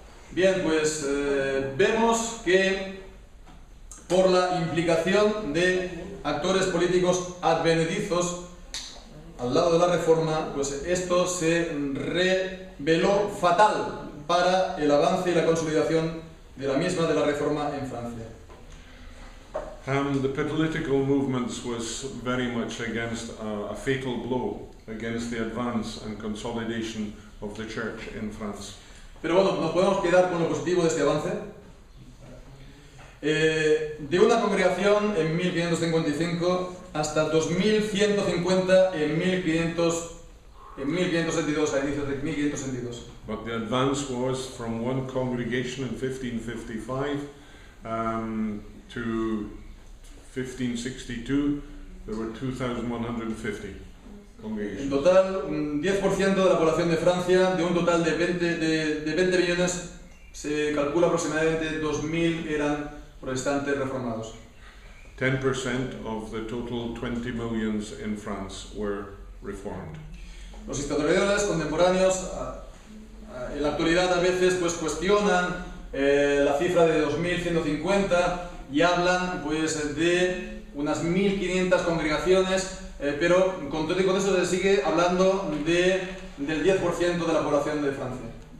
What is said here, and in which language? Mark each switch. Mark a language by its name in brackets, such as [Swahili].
[Spanish] Bien, pues vemos que por la implicación de actores políticos advenedizos al lado de la Reforma, pues esto se reveló fatal para el avance y la consolidación de la misma de la Reforma en Francia. [English] The political movements was very much against a fatal blow against the advance and consolidation of the church in France. [Spanish] Pero bueno, nos podemos quedar con lo positivo de este avance. De una congregación en 1555 hasta 2150 en 1562, a inicios de 1562. [English] But the advance was from one congregation in 1555 to 1562, there were 2,150 congregations. [Spanish] En total, 10% de la población de Francia, de un total de 20 millones, se calcula aproximadamente 2.000 eran protestantes reformados. [English] 10% of the total 20 millions in France were reformed. [Spanish] Los historiadores contemporáneos en la actualidad a veces pues cuestionan la cifra de 2.150 y hablan pues de unas 1.500 congregaciones, pero con todo y con eso se sigue hablando del 10% de la población de Francia.